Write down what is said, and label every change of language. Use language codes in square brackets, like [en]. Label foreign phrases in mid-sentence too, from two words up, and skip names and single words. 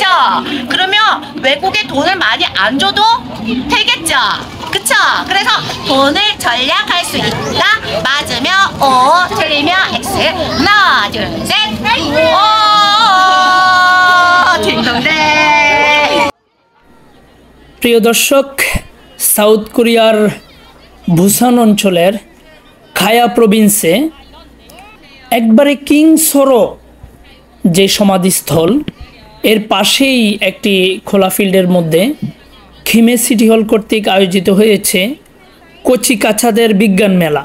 [ko] 그러면 외국에 돈을 많이 안 줘도 되겠죠, 그쵸? 그래서 돈을 절약할 수 있다. 맞으면 O, 틀리면 X. 하나, 둘, 셋. 오, 딩동댕। [bn] প্রিয় দর্শক, সাউথ কোরিয়ার বুসান অঞ্চলের খায়া প্রভিন্সে একবারে কিংসরো যে সমাধিস্থল এর পাশেই একটি খোলা ফিল্ডের মধ্যে খিমে সিটি হল কর্তৃক আয়োজিত হয়েছে কচি কাচাদের বিজ্ঞান মেলা।